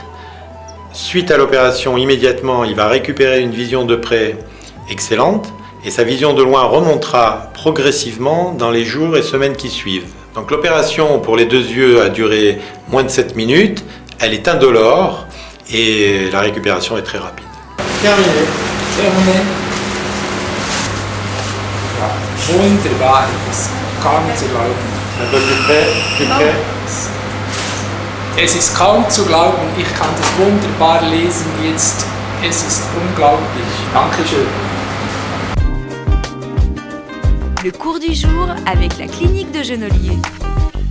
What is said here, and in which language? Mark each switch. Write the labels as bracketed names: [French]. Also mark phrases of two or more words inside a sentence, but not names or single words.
[French] Suite à l'opération, immédiatement, il va récupérer une vision de près excellente et sa vision de loin remontera progressivement dans les jours et semaines qui suivent. Donc l'opération pour les deux yeux a duré moins de 7 minutes. Elle est indolore et la récupération est très rapide. Terminé. [German] Wunderbar, das kaum zu glauben. [French] Un peu plus près, plus près. [German] Es ist kaum zu glauben, ich kann das wunderbar lesen jetzt. Es ist unglaublich. Dankeschön. [French] Le cours du jour avec la clinique de Genolier.